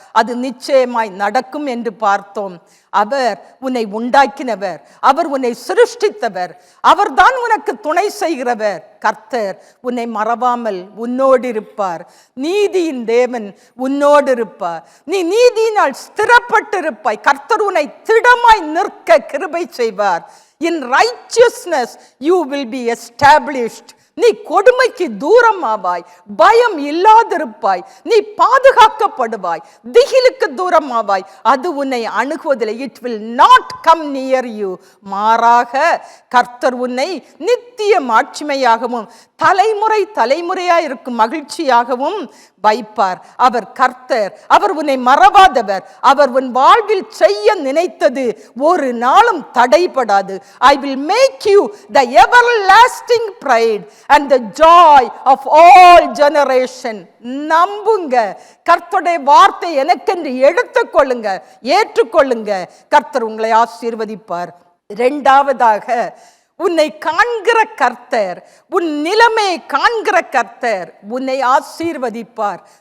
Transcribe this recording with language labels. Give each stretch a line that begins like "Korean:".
Tamil: அது நிச்சயமாய் நடக்கும் என்று பார்த்தோம். அவர் உன்னை உண்டாக்கினவர், அவர் உன்னை சிருஷ்டித்தவர், அவர்தான் உனக்கு துணை செய்கிறவர். கர்த்தர் உன்னை மறவாமல் உன்னோடு இருப்பார். நீதியின் தேவன் உன்னோடு இருப்பார். நீ நீதியினால் ஸ்திரப்பட்டிருப்பாய். கர்த்தர் உன்னை திடமாய் நிற்க கிருபை செய்வார்.
English: In righteousness you will be established.
Tamil: நீ கொடுமைக்கு தூரமாவாய், பயம் இல்லாதிருப்பாய், நீ பாதுகாக்கப்படுவாய், திகிலுக்கு தூரமாவாய், அது உன்னை அணுகுவதில்லை.
English: It will not come near you.
Tamil: மாறாக கர்த்தர் உன்னை நித்திய மாட்சிமையாகவும் தலைமுறை தலைமுறையாய் இருக்கும் மகிழ்ச்சியாகவும் வைப்பார். அவர் கர்த்தர், அவர் உன்னை மறவாதவர். அவர் உன் வாழ்வில் செய்ய நினைத்தது ஒரு நாளும் தடைபடாது.
English: I will make you the everlasting pride and the joy of all generation.
Tamil: நம்புங்க, கர்த்தருடைய வார்த்தை எனக்கென்று எடுத்துக்கொள்ளுங்க, ஏற்றுக்கொள்ளுங்க. கர்த்தர் உங்களை ஆசீர்வதிப்பார். இரண்டாவதாக, உன்னை காண்கிற கர்த்தர், உன் நிலைமையை காண்கிற கர்த்தர் உன்னை ஆசீர்வதிப்பார்.